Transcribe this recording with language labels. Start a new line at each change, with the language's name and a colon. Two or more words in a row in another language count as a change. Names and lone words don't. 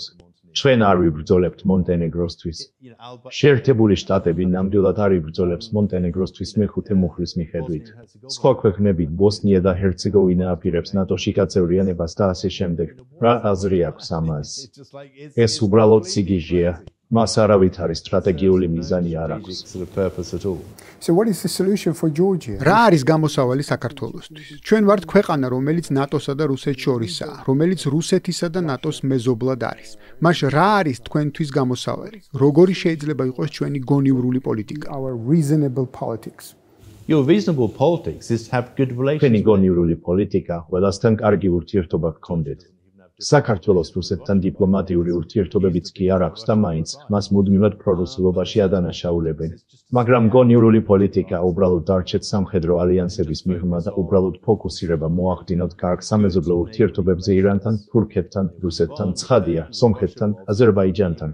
Georgian: ჩვენ არ ვიბრძოლებთ მონტენეგროსთვის. შეერთებული შტატები ნამდვილად არ იბრძოლებს მონტენეგროსთვის მეხუთე მუხლის მიხედვით. სხვა ქვეყნები ბოსნია და ჰერცეგოვინა აპირებს ნატოში გაწევრიანებას და ასე შემდეგ. რა აზრი აქვს ამას? ეს უბრალოდ სიგიჟეა. მას არავითარი სტრატეგიული მიზანი არ აქვს.
English: So what is the solution for Georgia?
Georgian: რა არის გამოსავალი საქართველოსთვის? ჩვენ ვართ ქვეყანა, რომელიც ნატოსა და რუსეთს შორისაა, რომელიც რუსეთისა და ნატოს მეზობლად არის. მაშ რა არის თქვენთვის გამოსავალი? როგორი შეიძლება იყოს ჩვენი გონივრული პოლიტიკა?
English: Our reasonable politics. Your reasonable politics is to have good relations.
Georgian: ჩვენი გონივრული პოლიტიკა ყველასთან კარგი ურთიერთობა გქონდეთ. საქართველოს რუსეთთან დიპლომატიური ურთიერთობებიც კი არ აქვს და მაინც მას მუდმივად პრორუსულობაში ადანაშაულებენ. მაგრამ გონივრული პოლიტიკა უბრალოდ დარჩეთ სამხედრო ალიანსების მიღმა და უბრალოდ ფოკუსირება მოახდინოთ კარგ სამეზობლო ურთიერთობებზე ირანთან, თურქეთთან, რუსეთთან, ცხადია, სომხეთთან, აზერბაიჯანთან.